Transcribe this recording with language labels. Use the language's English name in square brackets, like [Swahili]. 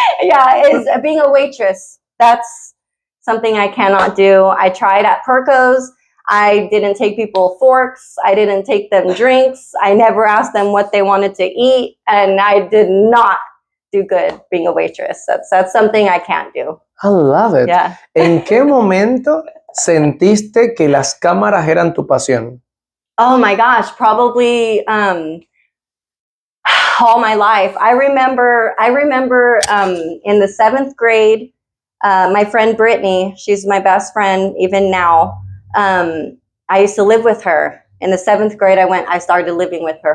[English] Yeah, is being a waitress. That's something I cannot do. I tried at Perco's. I didn't take people forks. I didn't take them drinks. I never asked them what they wanted to eat. And I did not do good being a waitress. That's something I can't do. I love it. Yeah. [Spanish] ¿En qué momento sentiste que las cámaras eran tu pasión? [English] Oh my gosh, probably all my life. I remember in the 7th grade, my friend Brittany, she's my best friend even now. I used to live with her. In the 7th grade, I started living with her.